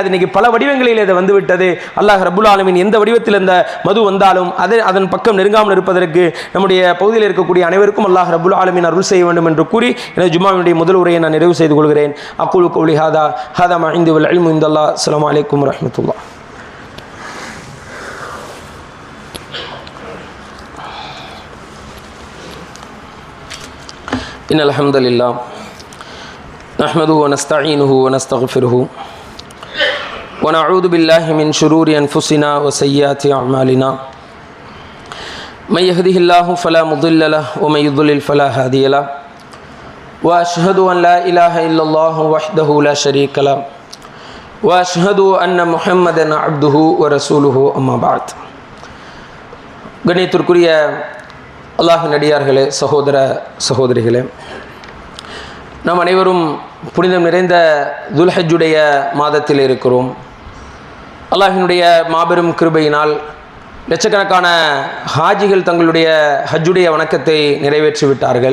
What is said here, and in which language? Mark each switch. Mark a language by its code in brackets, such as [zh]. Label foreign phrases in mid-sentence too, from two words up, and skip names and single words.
[ta] இன்னைக்கு பல வடிவங்களில் இதை வந்துவிட்டது. அல்லாஹ் ரப்புல் ஆலமீன் எந்த வடிவத்தில் இந்த மது வந்தாலும் அதன் பக்கம் நெருங்காமல் இருப்பதற்கு நம்முடைய பகுதியில் இருக்கக்கூடிய அனைவருக்கும் அல்லாஹ் ரப்புல் ஆலமீன் அருள் செய்ய வேண்டும் என்று கூறி எனது ஜும்மாவினுடைய முதல் உரையை நான் நிறைவு செய்து கொள்கிறேன். [ar] أقول قولي هذا ما عندي والعلم عند الله. السلام عليكم ورحمة الله. إن الحمد لله نحمده ونستعينه ونستغفره ونعوذ بالله من شرور أنفسنا وسيئات أعمالنا من يهده الله فلا مضل له ومن يضلل فلا هادي له وأشهد أن لا إله إلا الله وحده لا شريك له وأشهد أن محمدا عبده ورسوله أما بعد. [ta] கண்ணியத்திற்குரிய அல்லாஹ்வின் அடியார்களே, சகோதர சகோதரிகளே, நாம் அனைவரும் புனிதம் நிறைந்த துல்ஹஜ்ஜுடைய மாதத்தில் இருக்கிறோம். அல்லாஹ்வினுடைய மாபெரும் கிருபையினால் லட்சக்கணக்கான ஹாஜிகள் தங்களுடைய ஹஜ்ஜுடைய வணக்கத்தை நிறைவேற்றிவிட்டார்கள்.